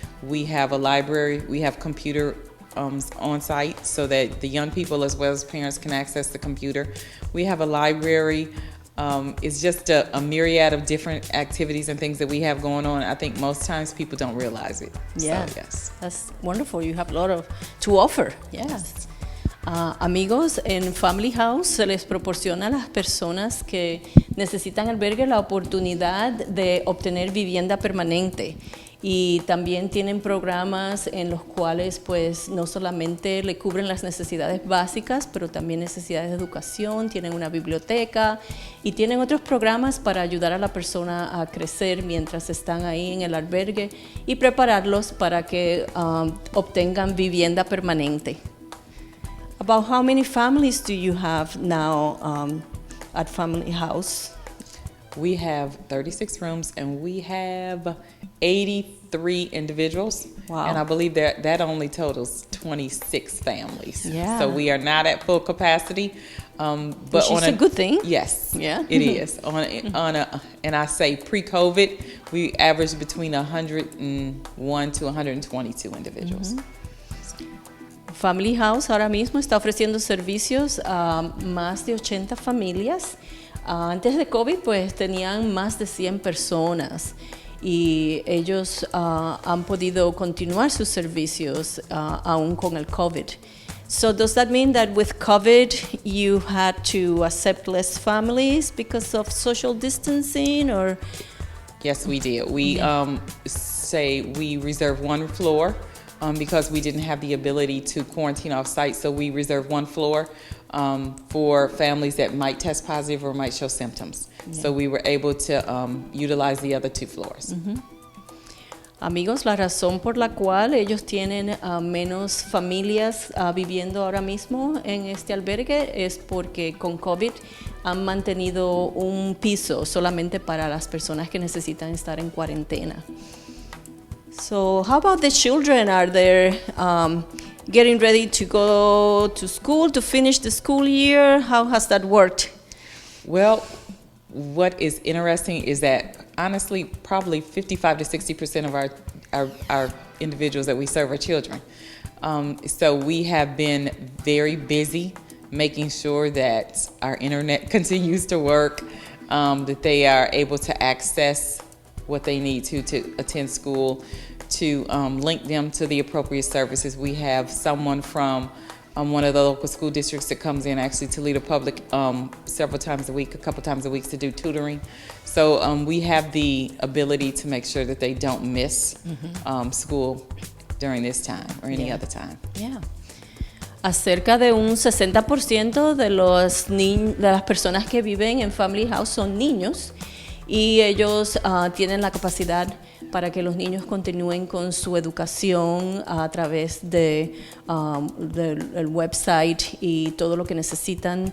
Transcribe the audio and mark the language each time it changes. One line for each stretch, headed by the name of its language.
English: We have a library. We have computer on site so that the young people as well as parents can access the computer. We have a library. It's just a myriad of different activities and things that we have going on. I think most times people don't realize it. Yeah, so, yes. That's wonderful. You have a lot to offer. Yes.
Spanish: Amigos, en Family House se les proporciona a las personas que necesitan albergue la oportunidad de obtener vivienda permanente. Y también tienen programas en los cuales pues no solamente le cubren las necesidades básicas, pero también necesidades de educación, tienen una biblioteca y tienen otros programas para ayudar a la persona a crecer mientras están ahí en el albergue y prepararlos para que obtengan vivienda permanente.
English: About how many families do you have now at Family House? We have 36 rooms and we have 83 individuals. Wow. And I believe that only totals 26 families. Yeah. So we are not at full capacity. But which is a good thing. Yes, yeah. It is. And I say pre-COVID, we averaged between 101 to 122 individuals. Mm-hmm.
Spanish: Family House ahora mismo está ofreciendo servicios a más de 80 familias. Antes de COVID, pues tenían más de 100 personas y ellos han podido continuar sus servicios aún con el COVID.
English: So does that mean that with COVID you had to accept less families because of social distancing, or? Yes, we did. We say we reserve one floor because we didn't have the ability to quarantine off site. So we reserve one floor for families that might test positive or might show symptoms. Yeah. So we were able to utilize the other 2 floors. Mm-hmm.
Spanish: Amigos, la razón por la cual ellos tienen menos familias viviendo ahora mismo en este albergue es porque con COVID han mantenido un piso solamente para las personas que necesitan estar en cuarentena.
English: So, how about the children? Are they getting ready to go to school, to finish the school year? How has that worked? Well, what is interesting is that honestly, probably 55 to 60% of our individuals that we serve are children. So we have been very busy making sure that our internet continues to work, that they are able to access what they need to attend school, to link them to the appropriate services. We have someone from one of the local school districts that comes in, actually Toledo Public, several times a week, a couple times a week to do tutoring. So we have the ability to make sure that they don't miss school during this time or any other time. Yeah.
Spanish: Acerca de un 60% de las personas que viven en Family House son niños y ellos tienen la capacidad para que los niños continúen con su educación a través del website y todo lo que necesitan.